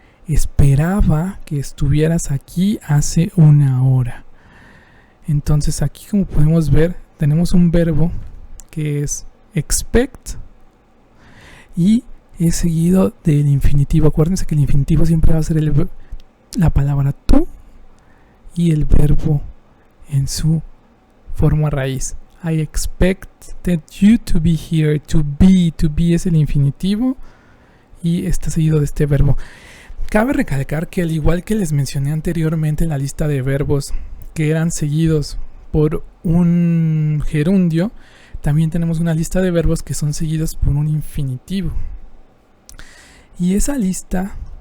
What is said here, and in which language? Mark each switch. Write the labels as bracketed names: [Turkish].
[Spanish] Esperaba que estuvieras aquí hace una hora. Entonces aquí, como podemos ver, tenemos un verbo que es expect y es seguido del infinitivo. Acuérdense que el infinitivo siempre va a ser la palabra tú y el verbo en su forma raíz. [English] I expected you to be here. [Spanish] To be es el infinitivo y está seguido de este verbo. Cabe recalcar que, al igual que les mencioné anteriormente en la lista de verbos que eran seguidos por un gerundio, también tenemos una lista de verbos que son seguidos por un infinitivo. Y esa lista